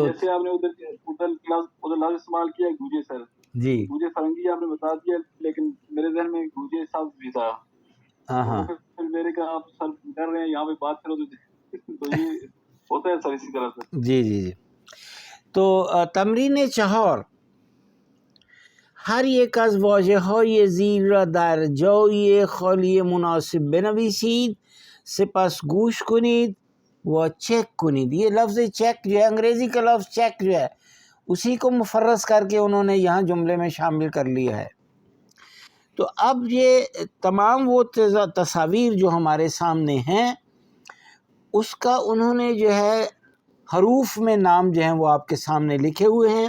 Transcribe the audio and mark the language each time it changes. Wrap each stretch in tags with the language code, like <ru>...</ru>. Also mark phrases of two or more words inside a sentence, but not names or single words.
<ur>جیسے آپ نے ادھر لفظ استعمال کیا</ur> <fa>گوجے سر،</fa> <ur>جی</ur> <fa>گوجے فرنگی</fa> <ur>آپ نے بتا دیا، لیکن میرے ذہن میں</ur> <fa>گوجے سبز</fa> <ur>بھی تھا، ہاں تو ہاں پھر میرے کہا آپ سر کر رہے ہیں یہاں پہ بات کرو تو یہ ہوتا ہے سر اسی طرح سے. جی جی جی.</ur> <fa>تو تمرین 4 هر یک از واژه‌های زیر را در جای خالی مناسب بنویسید، سپس گوش کنید و چک کنید.</fa> <ur>یہ لفظ چیک جو ہے، انگریزی کا لفظ چیک جو ہے، اسی کو مفرس کر کے انہوں نے یہاں جملے میں شامل کر لیا ہے. تو اب یہ تمام وہ تصاویر جو ہمارے سامنے ہیں، اس کا انہوں نے جو ہے حروف میں نام جو ہیں وہ آپ کے سامنے لکھے ہوئے ہیں.</ur>